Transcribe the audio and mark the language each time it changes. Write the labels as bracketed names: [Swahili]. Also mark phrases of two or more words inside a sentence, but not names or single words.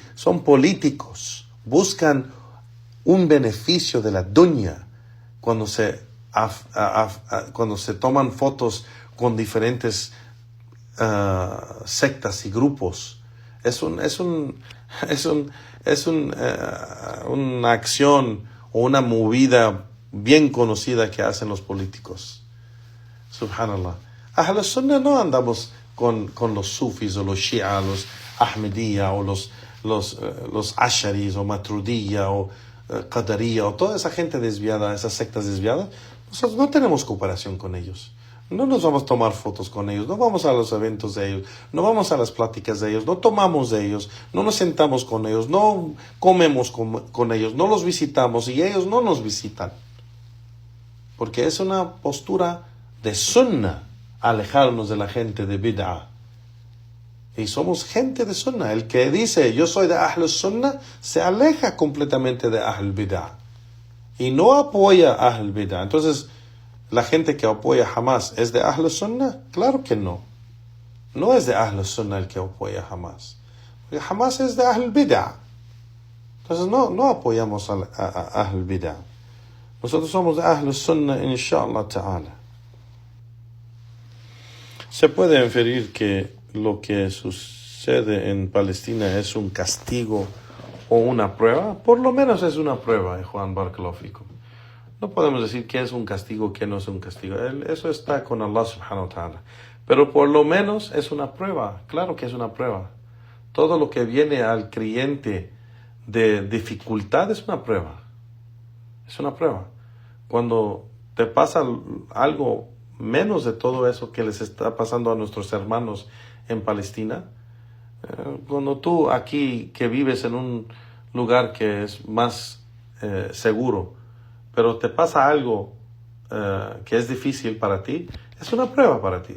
[Spanish] Son políticos, buscan un beneficio de la dunya cuando se toman fotos con diferentes sectas y grupos. Es una acción o una movida bien conocida que hacen los políticos. Subhanallah. [Arabic] أهل السنة [Spanish] no andamos con los sufis o los shia, los ahmadiyya o los asharis o matrudiyya o qadariyya o toda esa gente desviada, esas sectas desviadas. Nosotros no tenemos cooperación con ellos. No nos vamos a tomar fotos con ellos, no vamos a los eventos de ellos, no vamos a las pláticas de ellos, no tomamos de ellos, no nos sentamos con ellos, no comemos con ellos, no los visitamos y ellos no nos visitan. Porque es una postura de sunnah alejarnos de la gente de bid'ah. Y somos gente de sunnah. El que dice yo soy de [Arabic] أهل السنة [Spanish] se aleja completamente de [Arabic] أهل البدعة [Spanish] y no apoya a [Arabic] أهل البدعة. [Spanish] Entonces, ¿la gente que apoya Hamas es de [Arabic] أهل السنة? [Spanish] Claro que no. No es de [Arabic] أهل السنة [Spanish] el que apoya Hamas. Porque Hamas es de [Arabic] أهل البدعة. [Spanish] Entonces no apoyamos a [Arabic] أهل البدعة. [Spanish] Nosotros somos de [Arabic] أهل السنة, إن شاء الله تعالى. [Spanish] Se puede inferir que lo que sucede en Palestina es un castigo o una prueba. Por lo menos es una prueba, Juan [Arabic] بارك الله فيكم. [Spanish] No podemos decir qué es un castigo, qué no es un castigo. Eso está con Allah [Arabic] سبحانه وتعالى. [Spanish] Pero por lo menos es una prueba. Claro que es una prueba. Todo lo que viene al creyente de dificultad es una prueba. Es una prueba. Cuando te pasa algo menos de todo eso que les está pasando a nuestros hermanos en Palestina, cuando tú aquí que vives en un lugar que es más seguro, pero te pasa algo que es difícil para ti, es una prueba para ti.